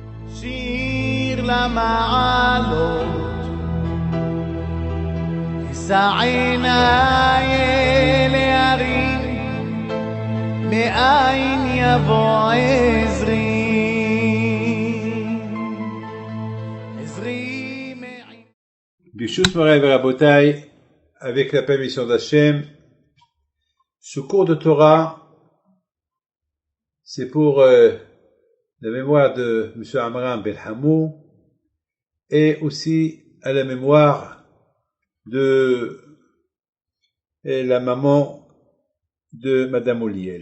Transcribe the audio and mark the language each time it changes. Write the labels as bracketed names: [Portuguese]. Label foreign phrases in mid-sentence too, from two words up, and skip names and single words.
[Hebrew] שיר למעלות, אשא עיניי אל ההרים, מאין יבוא עזרי. עזרי מעין. ברשות מורי ורבותי, [French] avec la permission d'Hachem, ce cours de Torah, c'est pour la mémoire de M. Amram Ben Hamou et aussi à la mémoire de la maman de Madame Oliel.